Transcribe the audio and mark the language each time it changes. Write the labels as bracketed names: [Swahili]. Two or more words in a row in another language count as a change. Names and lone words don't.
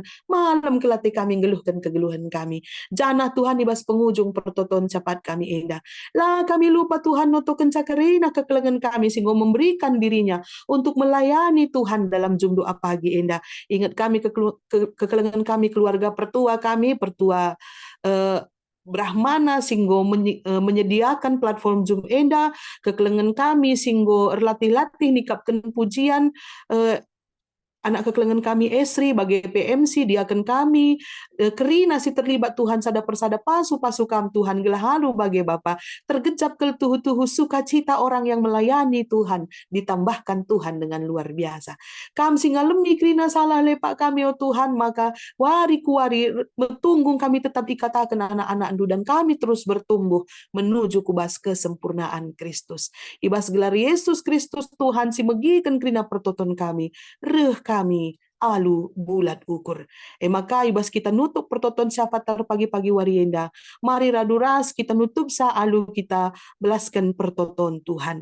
[Batak Karo] Malam kelati kami geluhkan kegeluhan kami. Janah Tuhan ibas penghujung pertoton cepat kami enda. Lah kami lupa Tuhan noto kencakarina kekelengan kami [Indonesian] sehingga memberikan dirinya untuk melayani Tuhan dalam jumlah pagi enda. [Batak Karo] Ingat kami kekelengan kami, keluarga pertua kami, pertua Brahmana singgo [Indonesian] menyediakan platform Zoom [Batak Karo] enda, kekelengan kami singgo latih-latih nikapkan pujian, anak kekelengan kami Esri bagi PMC diakan kami kerina si terlibat Tuhan sada persada pasu kam Tuhan gelahalu bagi Bapa tergejap ke tuhu-tuhu sukacita [Indonesian] orang yang melayani Tuhan ditambahkan Tuhan dengan luar biasa. [Batak Karo] Kam singalemi kerina salah lepak kami oh Tuhan, maka wari kuwari bertunggung kami tetap ikatakan anak-anak andu [Indonesian] dan kami terus bertumbuh menuju [Batak Karo] kubas kesempurnaan Kristus. Ibas gelar Yesus Kristus Tuhan si megikan kerina pertoton kami kami alu bulat ukur. Maka ibas kita nutup pertoton siapa pagi-pagi warienda. Mari raduras kita nutup sa alu kita belaskan pertoton Tuhan.